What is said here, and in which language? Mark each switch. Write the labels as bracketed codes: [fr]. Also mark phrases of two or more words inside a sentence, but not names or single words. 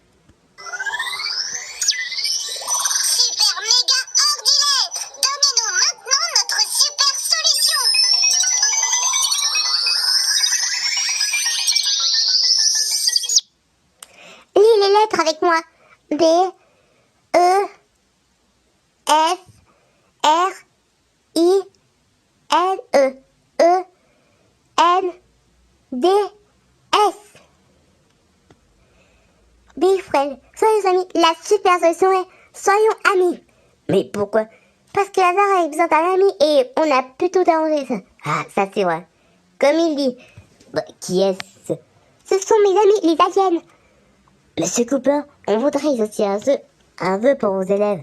[fr] Super méga ordi-lettres. Donnez-nous maintenant notre super solution. Lis les lettres avec moi. B, E, F, R, I, N, E, E, N, D, S. Bifrel, soyons amis. La super solution est soyons amis. Mais pourquoi? Parce que Lazare a besoin d'un ami et on a plutôt arrangé ça. Ah, ça c'est vrai. Comme il dit. Bah, qui est-ce? Ce sont mes amis, les aliens. Monsieur Cooper, on voudrait aussi un vœu pour vos élèves.